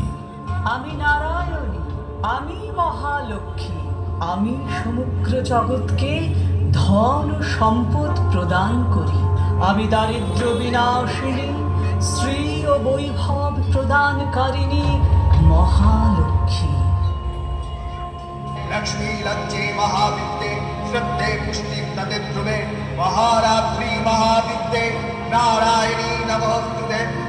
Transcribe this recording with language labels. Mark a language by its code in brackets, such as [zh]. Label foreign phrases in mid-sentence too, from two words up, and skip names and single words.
[bn] আমি নারায়ণী, আমি মহালক্ষ্মী। আমি সমগ্র জগৎকে ধন ও সম্পদ প্রদান করি। আমি দারিদ্র বিনাশিনী, শ্রী ও বৈভব প্রদানকারিণী মহালক্ষ্মী। [sa] लक्ष्मी लज्जे महाविद्ये श्रद्धे पुष्टि तदे ध्रुवे महारात्रि महाविद्ये नारायणी नमोस्तुते।